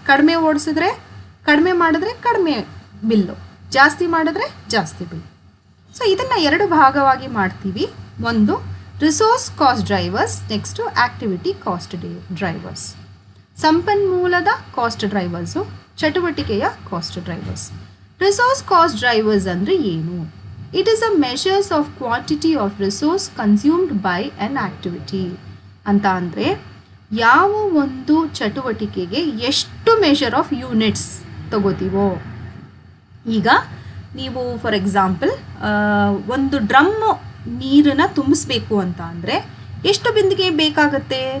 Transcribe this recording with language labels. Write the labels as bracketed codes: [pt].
[kn] ಕಡಿಮೆ ಓಡಿಸಿದ್ರೆ ಕಡಿಮೆ ಮಾಡಿದ್ರೆ ಕಡಿಮೆ ಬಿಲ್ಲು, ಜಾಸ್ತಿ ಮಾಡಿದ್ರೆ ಜಾಸ್ತಿ ಬಿಲ್. ಸೊ ಇದನ್ನು 2 ಭಾಗವಾಗಿ ಮಾಡ್ತೀವಿ. ಒಂದು resource cost drivers, next activity cost drivers. ಸಂಪನ್ಮೂಲದ ಕಾಸ್ಟ್ ಡ್ರೈವರ್ಸು, ಚಟುವಟಿಕೆಯ cost drivers. Resource cost drivers ಅಂದರೆ ಏನು? [en] It is a measures of quantity of resource consumed by an activity. [kn] ಅಂತ ಅಂದರೆ ಯಾವ ಒಂದು ಚಟುವಟಿಕೆಗೆ ಎಷ್ಟು ಮೆಷರ್ ಆಫ್ ಯೂನಿಟ್ಸ್ ತಗೋತೀವೋ. ಈಗ ನೀವು ಫಾರ್ ಎಕ್ಸಾಂಪಲ್ ಒಂದು ಡ್ರಮ್ ನೀರನ್ನು ತುಂಬಿಸ್ಬೇಕು ಅಂತ ಅಂದರೆ ಎಷ್ಟು ಬಿಂದಿಗೆ ಬೇಕಾಗುತ್ತೆ?